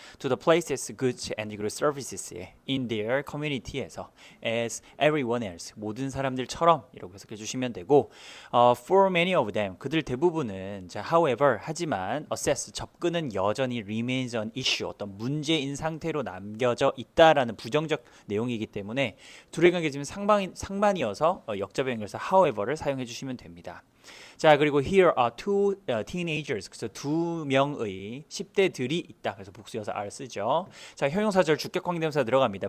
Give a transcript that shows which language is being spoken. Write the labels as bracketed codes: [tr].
[en] To the places, goods and good services in their community [ko] 에서 [en] as everyone else [ko] 모든 사람들처럼 이라고 해석해 주시면 되고 [en] for many of them [ko] 그들 대부분은 자, however 하지만 access 접근은 여전히 [en] remains an issue [ko] 어떤 문제인 상태로 남겨져 있다라는 부정적 내용이기 때문에 둘의 관계 지금 상반이어서 역접의 연결사 however를 사용해 주시면 됩니다. 자, 그리고 [en] here are two teenagers. [ko] 그래서 두 명의 10대들이 있다. 그래서 복수여서 are 쓰죠. 자, 형용사절 주격 관계대명사 들어갑니다.